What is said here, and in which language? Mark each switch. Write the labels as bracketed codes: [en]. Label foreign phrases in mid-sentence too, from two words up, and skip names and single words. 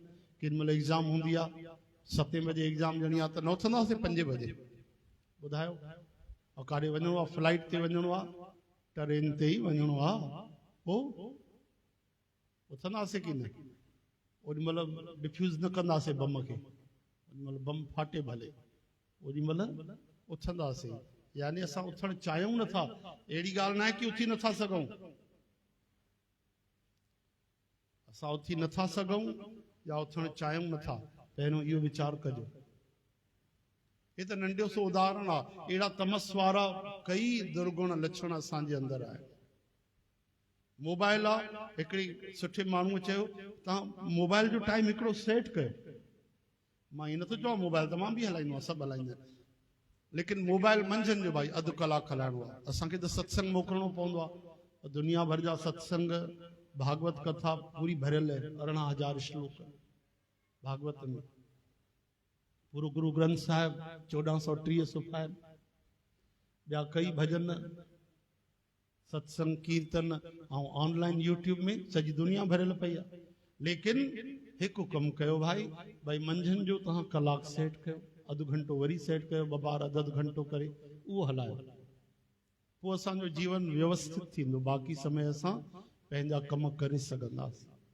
[sd] केॾी महिल एग्ज़ाम हूंदी आहे, 7 बजे एग्ज़ाम ॾियणी आहे त न उथंदासीं 5 बजे, ॿुधायो? और काॾे वञिणो आहे, फ्लाइट ते वञिणो आहे, ट्रेन ते ई वञिणो आहे, पोइ उथंदासीं की न? ओॾी महिल डिफ्यूज़ न कंदासीं बम खे, ओॾी महिल बम फाटे भले, ओॾी महिल उथंदासीं। यानी असां उथणु चाहियूं नथा, अहिड़ी ॻाल्हि न आहे की उथी नथा सघूं, असां उथी नथा सघूं या उथणु चाहियूं नथा, पहिरियों इहो वीचार कजो। हे त नंढो सो उदाहरण आहे, अहिड़ा तमस वारा कई दुर्गुण लक्षण असांजे अंदरि आहिनि। मोबाइल आहे, हिकिड़ी सुठे माण्हूअ चयो तव्हां मोबाइल जो टाइम हिकिड़ो सेट कयो। मां ईअं नथो चवां मोबाइल त मां बि हलाईंदो आहियां, सभु हलाईंदा आहिनि, लेकिन मोबाइल मंझंदि जो भाई अधु कलाकु हलाइणो आहे। असांखे त सत्संग मोकिलणो पवंदो आहे, दुनिया भर जा सत्संग, भागवत कथा पूरी भरियल है, 18,000 श्लोक भागवत में, पूरो गुरु ग्रंथ साहिब 1430 सुफ़ा, ॿिया कई भजन, सत्संग, कीर्तन, ऐं ऑनलाइन यूट्यूब में सॼी दुनिया भरियल पई आहे। लेकिन हिकु कमु कयो भाई मंझंदि जो तव्हां कलाकु सेट कयो, अधु घंटो वरी सेट कयो, ॿ बार अधु घंटो करे उहो हलायो, पोइ असांजो जीवन व्यवस्थित थींदो, बाक़ी समय असां पंहिंजा कम करे सघंदासीं।